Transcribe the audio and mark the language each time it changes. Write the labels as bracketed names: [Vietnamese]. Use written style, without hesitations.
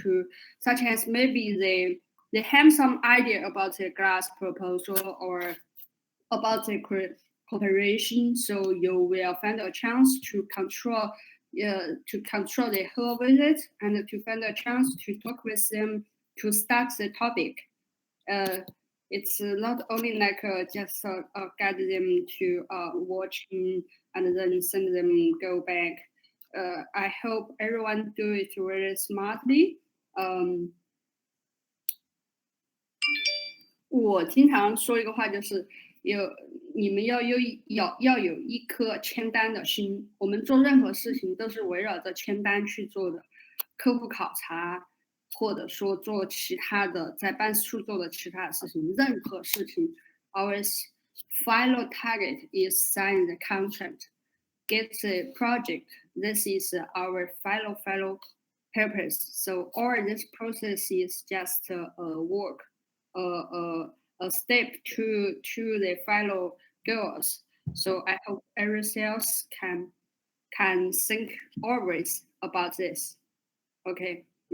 [English] To such as maybe they have some idea about the glass proposal or about the cooperation, so you will find a chance to control the whole visit and to find a chance to talk with them to start the topic. It's not only like just guide them to watching and then send them go back. I hope everyone do it very smartly. [Chinese] 我经常说一个话，就是你们要有一颗签单的心。我们做任何事情都是围绕着签单去做的，客户考察，或者说做其他的在办事处做的其他的事情，任何事情 [English] our final target is sign the contract, get the project. This is our final purpose. So all this process is just a work, a step to the final goals. So I hope every sales can think always about this. Okay.